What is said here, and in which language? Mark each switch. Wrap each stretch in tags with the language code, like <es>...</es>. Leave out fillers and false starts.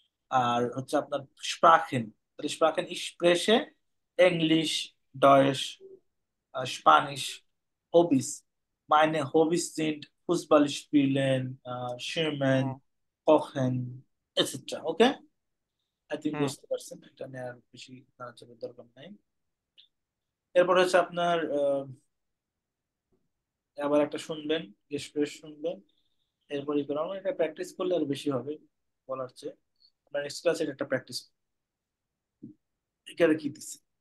<bn>আর হচ্ছে আপনার স্প্রাখেন, তাহলে স্প্রাখেন স্প্রেশে English, Deutsche, Spanisch, Hobbys.</bn> <de>Meine Hobbys sind Fußball spielen, হুম schwimmen, kochen, etc.</de> <en>okay, I think hmm</en> <bn>বুঝতে পারছেন, এটা নিয়ে আর বেশি নাড়াচাড়ার দরকার নাই। এরপর হচ্ছে আপনার আবার একটা শুনবেন, এক্সপ্রেস শুনবেন, এরপরই করেন। আমরা এটা প্র্যাকটিস করলে আর বেশি হবে বলার চেয়ে। আপনার নেক্সট ক্লাসে একটা প্র্যাকটিস এখানে কি দিচ্ছে।</bn>